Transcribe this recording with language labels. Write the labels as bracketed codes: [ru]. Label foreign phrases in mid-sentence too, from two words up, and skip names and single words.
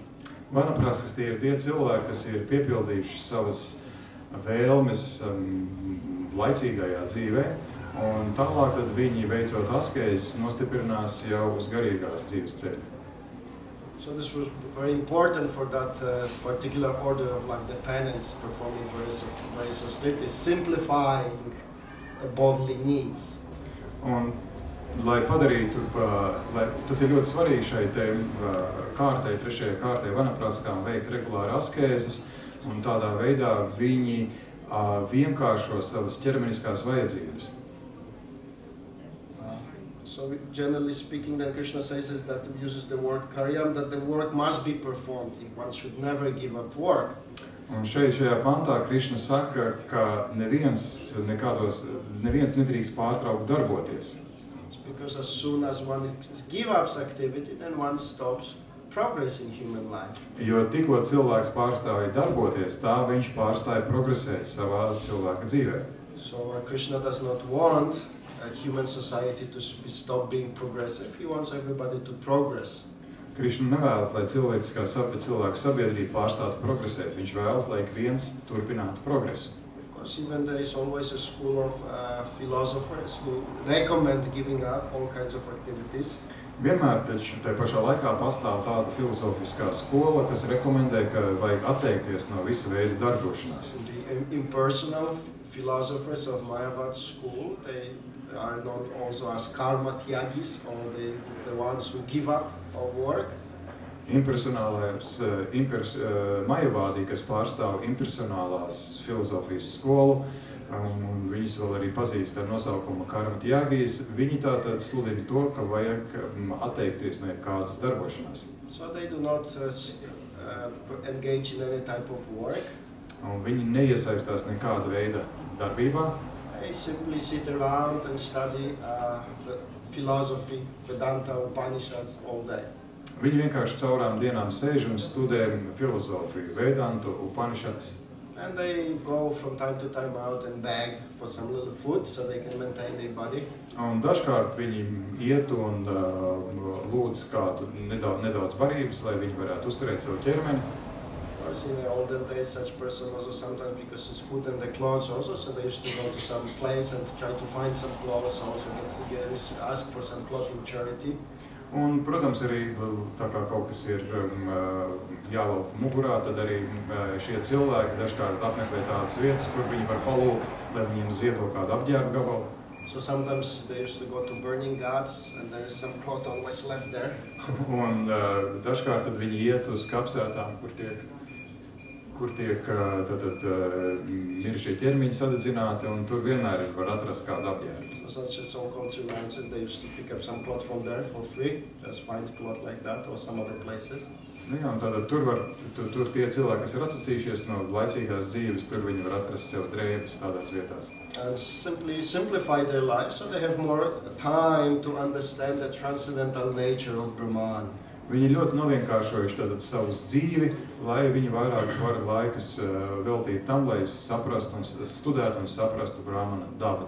[lv] Vanaprasthas tie ir tie cilvēki, kas ir piepildījuši savas vēlmes laicīgajā dzīvē, un tālāk tad viņi veicot askēzes nostiprinās jau uz garīgās dzīves ceļu. [en] So this was very important for that particular order of life, the penance, performing various austerities, simplifying bodily needs. [lv] Un, lai padarītu, tas ir ļoti svarīgi šai te kārtai, trešajai kārtai vanaprasthām veikt regulāri askēzes, un tādā veidā viņi vienkāršo savas ķermeniskās vajadzības. [en] So generally speaking, then Krishna says is that uses the word karyam, that the work must be performed. One should never give up work. [lv] Un šajā pantā Krišna saka, ka neviens nedrīkst pārtraukt darboties. [en] It's because as soon as one gives up activity, then one stops progress in human life. [lv] Jo tikko cilvēks pārstāja darboties, tā viņš pārstāja progresēt savā cilvēka dzīvē. [en] So Krishna does not want human society to stop being progressive. He wants everybody to progress. [lv] Krišna nevēlas, lai cilvēku sabiedrība pārstātu progresēt. Viņš vēlas, lai ik viens turpinātu progresu. [en] Of course, even there is always a school of philosophers who recommend giving up all kinds of activities. [lv] Vienmēr taču tai pašā laikā pastāv tāda filozofiskā skola, kas rekomendē, ka vajag atteikties no visa veida darbošanās. [en] The impersonal philosophers of Mayavad school, they are known also as [sa] कर्म त्यागी, [en] or the ones who give up of work. [lv] Majavādi, kas pārstāv impersonālās filozofijas skolu, un viņus vēl arī pazīst ar nosaukumu [sa] कर्म त्यागी, [lv] viņi tātad sludina to, ka vajag atteikties no kādas darbošanās. [en] So they do not engage in any type of work. [lv] Un viņi neiesaistās nekāda veida darbībā. [en] They simply sit around and study the philosophy, Vedanta, Upanishads all day. [lv] Viņi vienkārši caurām dienām sēž un studē filozofiju, Vedantu, Upanishads. [en] And they go from time to time out and beg for some little food so they can maintain their body. [lv] Un dažkārt viņi iet un lūdz kādu nedaudz barības, lai viņi varētu uzturēt savu ķermeni. [en] Of course, in the olden days, such person also sometimes because his food and the clothes also, so they used to go to some place and try to find some clothes, also ask for some clothing charity. [lv] Un, protams, arī tā kā kaut kas ir jāvelk mugurā, tad arī šie cilvēki dažkārt apmeklē tādas vietas, kur viņi var palūgt, lai viņiem ziedo kādu apģērbu gabalu. [en] So sometimes they used to go to burning ghats and there is some cloth always left there. [lv] Un dažkārt tad viņi iet uz kapsētām, kur tiek mirušie ķermeņi sadedzināti, un tur vienmēr var atrast kādu apģērbu. [en] So such as so-called Sri they used to pick up some cloth from there for free, just find cloth like that or some other places. [lv] Nu jā, un tātad tur tie cilvēki, kas ir atsacījušies no laicīgās dzīves, tur viņi var atrast sev drēbes tādās vietās. [en] And simply simplify their lives so they have more time to understand the transcendental nature of Brahman. [lv] Viņi ļoti novienkāršojuši tātad savus dzīvi, lai viņi vairāk var laikas veltīt tam, lai saprastu un studētu un saprastu Brahmana dabu.